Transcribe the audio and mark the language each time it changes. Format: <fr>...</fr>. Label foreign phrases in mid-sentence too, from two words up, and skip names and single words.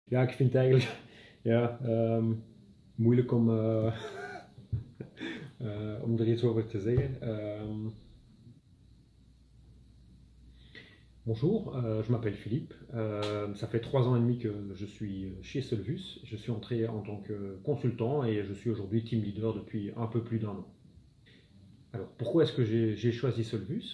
<nl>Ja, ik vind het eigenlijk ja, moeilijk om, om er iets over te zeggen.</nl> <fr>Bonjour, je m'appelle Philippe. Ça fait 3 ans et demi que je suis chez Solvus. Je suis entré en tant que consultant et je suis aujourd'hui team leader depuis un peu plus d'1 an. Alors, pourquoi est-ce que j'ai choisi Solvus?</fr>